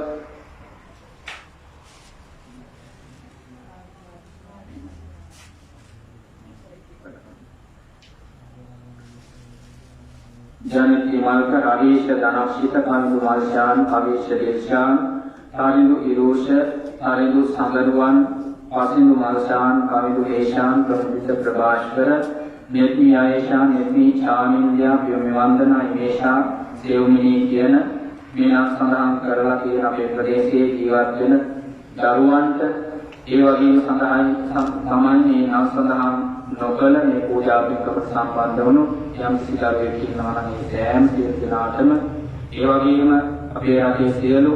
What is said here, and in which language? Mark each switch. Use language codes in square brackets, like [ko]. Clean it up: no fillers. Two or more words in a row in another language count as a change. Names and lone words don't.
[si] ජනිත් හිමල්ක රවීෂ ධනක්ෂිත කන්දු මල්ෂාන් අවීෂ දේශාන් සලිදු ඉරෝෂ සලිදු සඳරුවන් පසින්දු මල්ෂාන් කවිදු හේෂාන් ප්‍රමුදිත ප්‍රභාෂ්කර नेत्मी आयेशा नेत्मी छामिंद्या व्योमी वंदना इमेशा सेवमिनी කියන මේ නම් සඳහන් කරලා තියෙන අපේ ප්‍රදේශයේ ජීවත් වෙන දරුවන්ට ඒ වගේම සඳහන් තමයි මේ නම් සඳහන් නොකල මේ පූජා පින්කමට සම්බන්ධ වුණු යම් කිසි දරුවෙක් ඉන්නවා නම් ඒ සෑම සියලු දෙනාටම ඒ වගේම අපේ රටේ සියලු